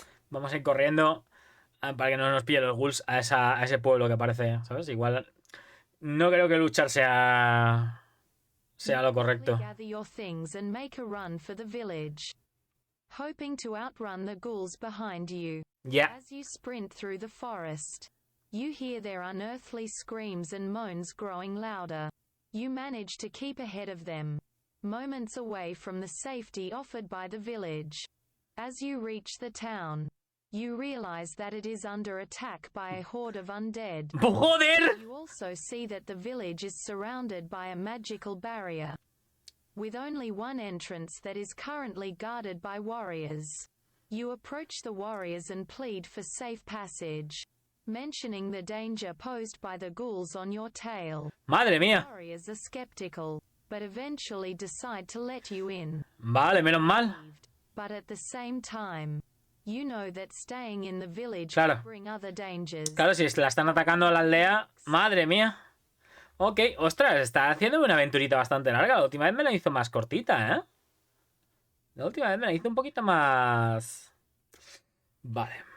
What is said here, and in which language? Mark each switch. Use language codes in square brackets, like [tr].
[es] Vamos a ir corriendo para que no nos pillen los ghouls a ese pueblo que parece, ¿sabes? Igual no creo que luchar sea lo correcto. [en] Gather your things and make a run for the village, hoping to outrun the ghouls behind you. Yeah. As you sprint through the forest, you hear their unearthly screams and moans growing louder. You manage to keep ahead of them, moments away from the safety offered by the village. As you reach the town, you realize that it is under attack by a horde of undead. [es] ¡Joder! [en] You also see that the village is surrounded by a magical barrier, with only one entrance that is currently guarded by warriors. You approach the warriors and plead for safe passage, mentioning the danger posed by the ghouls on your tail. [es] Madre mía. [en] Warriors are skeptical, but eventually decide to let you in. [es] Vale, menos mal. [en] But at the same time, you know that staying in the village [es] Claro. [en] could bring other dangers. [es] Claro, si la están atacando a la aldea, madre mía. Ok, ostras, está haciendo una aventurita bastante larga. La última vez me la hizo más cortita, ¿eh? La última vez me la hizo un poquito más... Vale.